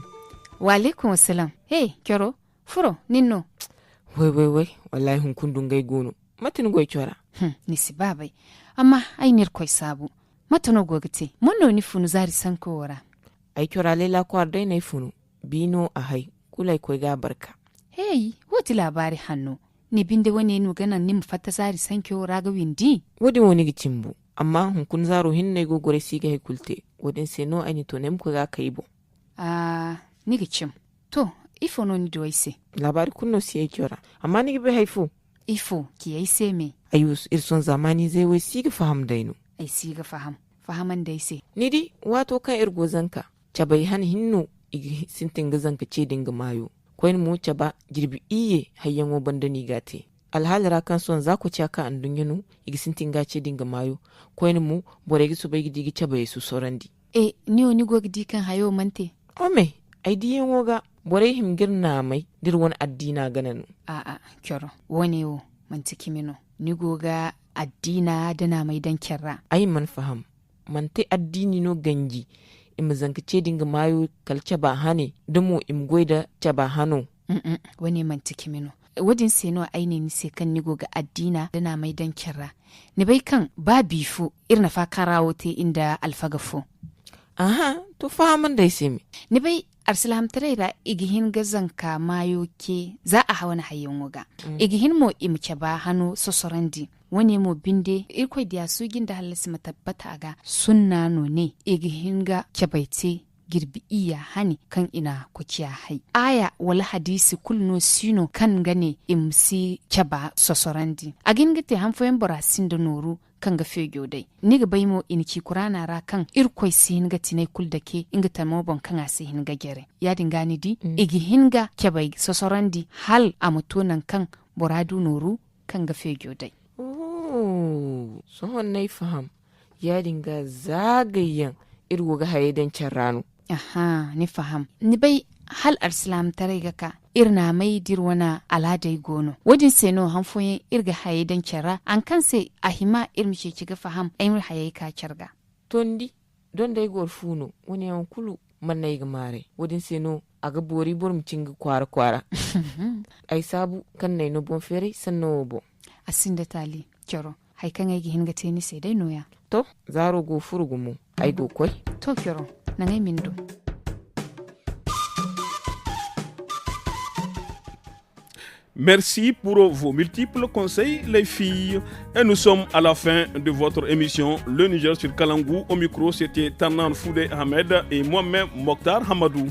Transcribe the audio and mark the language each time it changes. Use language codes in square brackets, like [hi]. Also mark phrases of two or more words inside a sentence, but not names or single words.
[ar] Wa alaikum assalam. [dje] Hey, Kyoro, furo, ninno. Wai, wallahi hun kundun gai gono. Matin goy chora. Nisi babai. Amma ai nir koy sabu. Matano gogite. Monno ni funu zari sanko wora. Ai chora lela ko ardai nay funu. Bino a hai. Kulai koy ga barka. Hey, woti labari hanno. Ni binde wani nu ganan nim fatta zari sanko wora ga windi. Wodi woni gicimbu. Amma hun kun zaro hinne go gore siga he kulte. Wodin seno ani to nem ko ga kaibo. Ni gicim. To, ifo no ni doise. Labari kunno siye chora. Amma ni be haifu. Ifo ki ai se me. Ayus irson zamani zai wai siga faham dainu. Ai siga faham. Fahaman dai se. Nidi wato kan irgo zanka. Cabai han hinno igi sintin gazanka ce dinga mayo. Koyin mu caba jirbi iye hayyan wo bandani gate. Alhalira kan son za ku caka an dunyanu igi sintin gace dinga mayo. Koyin mu bore gi su bai gidi gi cabai su sorandi. Ni oni go gidi kan hayo mante. Ome ai diyen woga bore him girna mai dir wani addina gananu. Kyoro wani wo mantiki mino. Ni goga addina dana mai dan kyarra. Ai man faham. Mante addini no ganji. Im zanka ce dinga mayo kalce ba hane dumo im goida ce ba hano. Wani mantiki mino. Wadin seno aini ni se kan ni goga addina dana mai dan kyarra. Ni bai kan ba bifu irna fa karawo te inda alfagafo. Aha, to fahaman dai sai me. Ni bai arsalam tarayra igihin gazan ka mayo ke za a hawan hayyan wuga. Igihin mo imce ba hannu sosorandi. Wani mo binde irkoi da su ginda halasi matabbata aga sunna no ne igihin ga kebaite girbi iya hani kan ina kuciya hai. Aya wala hadisi kulno sino kan gane imsi keba sosorandi. Agin gite hanfoyen borasin da noru kan ga fegyo dai. Ni ga bai mo iniki kurana ra kan irkoi si hinga tinai kul da ke inga tamo bon kan asi hinga gere. Ya dingani di igi hinga kebai sosorandi hal a mutunan kan boradu noru kan ga fegyo dai. Sohon na faham ya dinga zagayen irgo ga hayedan rano. Aha, ni faham. Ni bai hal arsalam tare ga ka irna mai dirwana aladai gono. Wajin seno hanfoyin irga hayedan kyarra an kan sai ahima irmice kiga faham aimir haye ka kyarga. Tondi don dai gorfuno wani yan kulu man na yi mare. Wajin seno a ga bori burum cinga kwara. Ai sabu kan na yi no bon fere sannan bo. Asin da tali. Kyoro, haikan aigi hinga teni sai dai noya. To, zaro go furugumu, ai go koi. To kyoro, na ngai mindo. [fr] Merci pour vos multiples conseils, les filles. Et nous sommes à la fin de votre émission Le Niger sur Kalangou. Au micro, c'était Tanan Foudé Ahmed et moi-même Mokhtar Hamadou.